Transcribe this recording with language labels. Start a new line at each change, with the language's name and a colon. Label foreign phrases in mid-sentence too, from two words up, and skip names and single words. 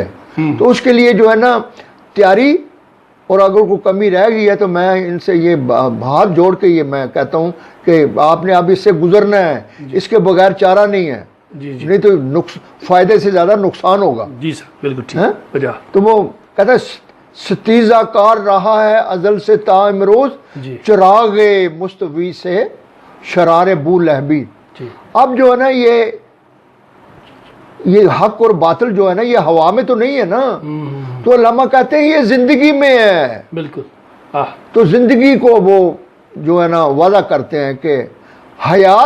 Urdu: تو اس کے لیے جو ہے نا تیاری، اور اگر کوئی کمی رہ گئی ہے تو میں ان سے یہ ہاتھ جوڑ کے یہ میں کہتا ہوں کہ آپ نے اب اس سے گزرنا ہے، اس کے بغیر چارہ نہیں ہے. نہیں تو فائدے سے زیادہ نقصان ہوگا. جی سر بالکل ٹھیک. تو وہ کہتا ہے ستیزہ کار رہا ہے ازل سے تا امروز، چراغ مصطفی سے شرار بو لہبی. اب جو ہے نا یہ حق اور باطل جو ہے نا یہ ہوا میں تو نہیں ہے نا. تو علامہ کہتے ہیں یہ زندگی میں ہے. بالکل. تو زندگی کو وہ جو ہے نا وعدہ کرتے ہیں کہ حیات